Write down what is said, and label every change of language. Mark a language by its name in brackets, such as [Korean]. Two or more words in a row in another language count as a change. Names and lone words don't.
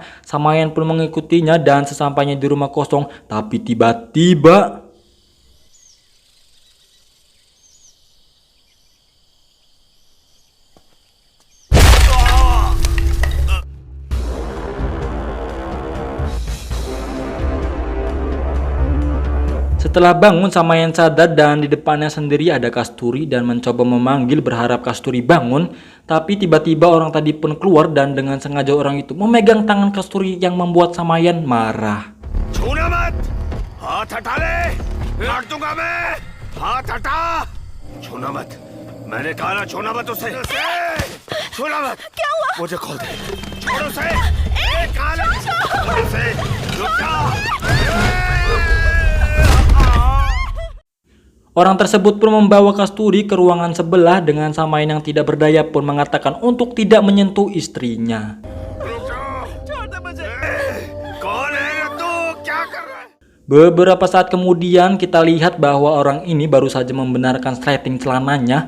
[Indonesian] Samayan pun mengikutinya dan sesampainya di rumah kosong, tapi tiba-tiba setelah bangun, Samayan sadar dan di depannya sendiri ada Kasturi dan mencoba memanggil berharap Kasturi bangun. Tapi tiba-tiba orang tadi pun keluar dan dengan sengaja orang itu memegang tangan Kasturi yang membuat Samayan marah. [Hindi] छोनामत हाथ हटा ले मार दूंगा मैं हाथ हटा छूना मत मैंने कहा ना छूना मत उसे छूना मत क्या हुआ मुझे खोल दे छोड़ उसे छोड़ उसे रुक जा [Indonesian] Orang tersebut pun membawa Kasturi ke ruangan sebelah dengan Samayan yang tidak berdaya pun mengatakan untuk tidak menyentuh istrinya. Beberapa saat kemudian kita lihat bahwa orang ini baru saja membenarkan sleting celananya.